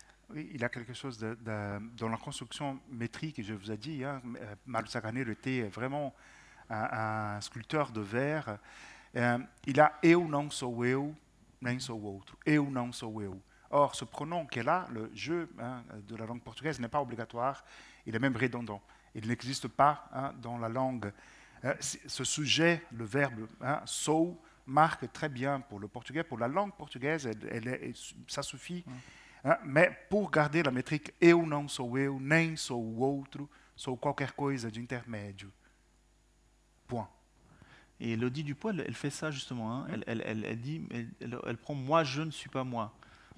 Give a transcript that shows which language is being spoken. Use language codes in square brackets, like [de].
[fr] Oui, il y a quelque chose dans la construction métrique, je vous ai dit, hein, Mário de Sá Carneiro était vraiment un sculpteur de vers. Il a [pt] « eu não sou eu, nem sou outro »,« eu não sou eu ». [fr] Or, ce pronom qui est là, le « je hein, » de la langue portugaise, n'est pas obligatoire, il est même redondant. Il n'existe pas hein, dans la langue. Ce sujet, le verbe hein, « sou », marque très bien pour le portugais, pour la langue portugaise, ça suffit. Hein, mais pour garder la métrique [pt] « eu não sou eu, nem sou o outro, sou qualquer coisa de intermédio ». [fr] Point. Et Élodie Dupont, elle fait ça justement. Hein. Elle dit, elle prend « moi, je ne suis pas moi ».